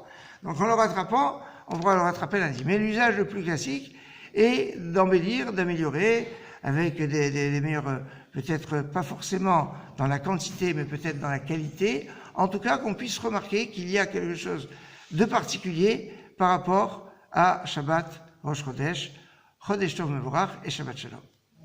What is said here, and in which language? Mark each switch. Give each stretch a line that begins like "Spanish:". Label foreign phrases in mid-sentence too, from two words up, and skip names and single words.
French: Donc en le rattrapant, on pourra le rattraper lundi. Mais l'usage le plus classique est d'embellir, d'améliorer avec des meilleurs, peut-être pas forcément dans la quantité, mais peut-être dans la qualité. En tout cas, qu'on puisse remarquer qu'il y a quelque chose de particulier par rapport à Shabbat, Rosh Chodesh,
Hebrew: חודש טוב מבורך
French: et
Hebrew: שבת שלום.